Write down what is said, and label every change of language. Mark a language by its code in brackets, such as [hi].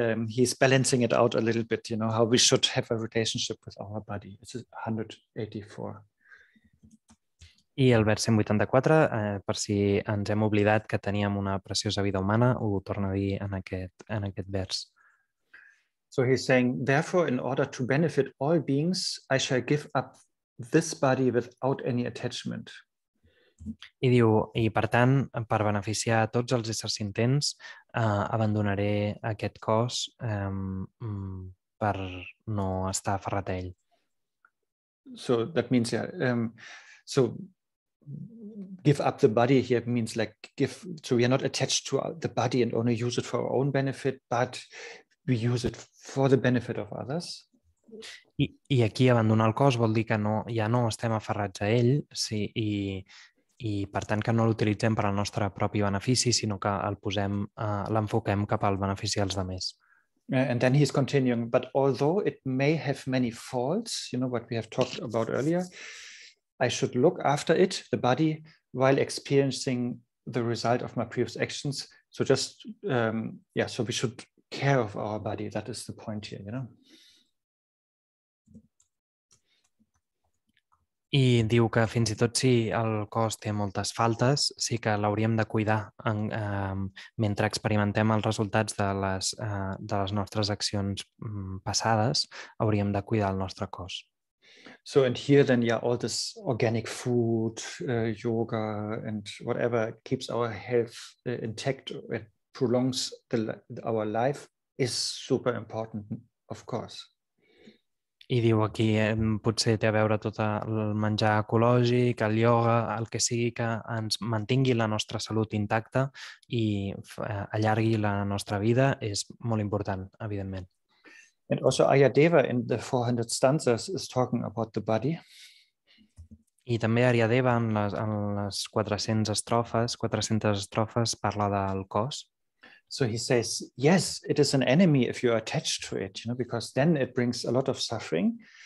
[en] He's balancing it out a little bit, you know, how we should have a relationship with our body. It's 184. [ca] I el vers 184, per si ens hem oblidat que teníem una preciosa vida humana, ho torna a dir en aquest vers. [en] So he's saying, therefore, in order to benefit all beings, I shall give up this body without any attachment. [ca] I diu, i per tant, per beneficiar a tots els éssers sentents, abandonaré aquest cos per no estar aferrat a ell. [en] So that means, so give up the body here means like so we are not attached to the body and only use it for our own benefit, but we use it for the benefit of others. [ca] I aquí abandonar el cos vol dir que ja no estem aferrats a ell, sí, i per tant que no l'utilitzem per al nostre propi benefici, sinó que l'enfoquem cap al benefici dels altres. [en] And then he's continuing, but although it may have many faults, you know what we have talked about earlier, I should look after it, the body, while experiencing the result of my previous actions. So just, so we should care of our body. That is the point here, you know. [ca] I diu que fins i tot si el cos té moltes faltes, sí que l'hauríem de cuidar mentre experimentem els resultats de les nostres accions passades, hauríem de cuidar el nostre cos. [en] So and here then, all this organic food, yoga and whatever keeps our health intact, it prolongs our life is super important, of course. [ca] I diu aquí potser té a veure tot el menjar ecològic, el ioga, el que sigui que ens mantingui la nostra salut intacta i allargui la nostra vida és molt important, evidentment. [en] And also Ayadeva in the 400 stanzas is talking about the body. [ca] I també Aryadeva en les 400 estrofes parla del cos. [en] So he says, yes, it is an enemy if you are attached to it, you know, because then it brings a lot of suffering.